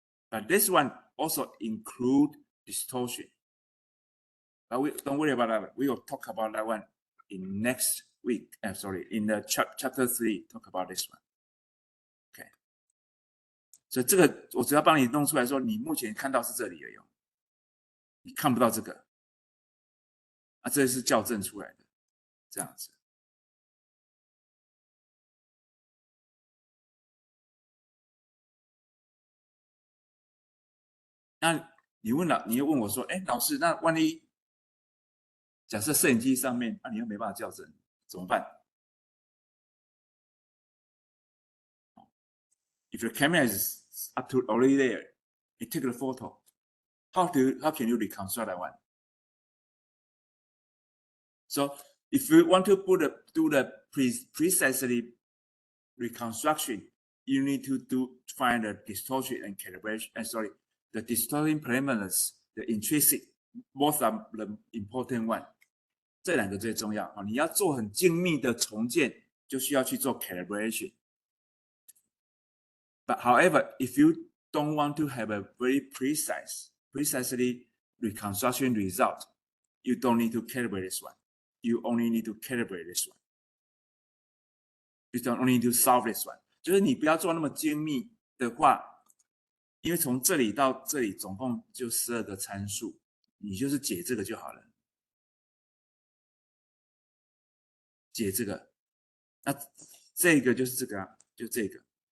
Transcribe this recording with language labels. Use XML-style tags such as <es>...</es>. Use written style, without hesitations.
<en>But this one also include distortion. But don't worry about that. We will talk about that one in next week. In the chapter 3, talk about this one. Okay.</en> <zh>所以这个我只要帮你弄出来说，你目前看到是这里而已，你看不到这个，这是校正出来的，这样子。那你又问我说，老师，那万一假设摄影机上面，你又没办法校正，怎么办？</zh> <en>If your camera is up to already there, you take the photo. How can you reconstruct that one? So if you want to do the precisely reconstruction, you need to find the distortion and calibration. The distortion parameters, the intrinsic, both are the important one.</en> <zh>这两个最重要。你要做很精密的重建，就需要去做 calibration.</zh> <en>But however, if you don't want to have a very precisely reconstruction result, you don't need to calibrate this one. You only need to calibrate this one. You don't only need to solve this one.</en> <zh>就是你不要做那么精密的话，因为从这里到这里总共就12个参数，你就是解这个就好了。解这个，那这个就是这个啊，就这个。</zh>